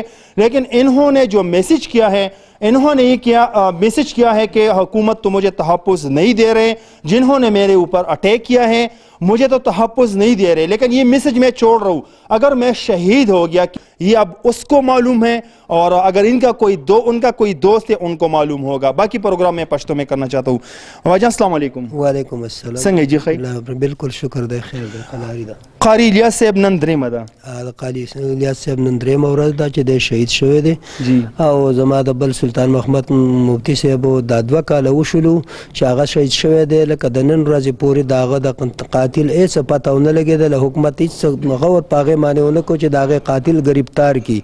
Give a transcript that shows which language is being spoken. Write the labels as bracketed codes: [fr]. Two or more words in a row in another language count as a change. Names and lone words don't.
[ur] لیکن انہوں نے جو میسج کیا ہے، انہوں نے یہ میسج کیا ہے کہ حکومت تو مجھے تحفظ نہیں دے رہے، جنہوں نے میرے اوپر اٹیک کیا ہے مجھے تو تحفظ نہیں دے رہے، لیکن یہ میسج میں چھوڑ رہا ہوں، اگر میں شہید ہو گیا یہ اب اس کو معلوم ہے، اور اگر ان کا کوئی دوست ہے ان کو معلوم ہوگا. باقی پروگرام میں پشتو میں کرنا چاہتا ہوں. [ar] वाजान السلام عليكم. وعليكم السلام. [ps] سنګې جي خیر? بالکل شکر دی، خیر دی، خلاري دا. قاري الیاس صاحب نن द्रेमه ده. قاری الیاس صاحب نن درېیمه ورځ ده چې دی شهید شوی دی. جی. او زما د بل سلطان محمد مفتی صاحب دا 2 کاله وشولو چې هغه شهید شوی دی، لکه د نن ورځې پورې د هغه د قاتل هېڅ پته ونه لګېدله، حکومت هېڅ غور په هغې باندې ونه کړو چې د هغې قاتل ګرفتار کړي.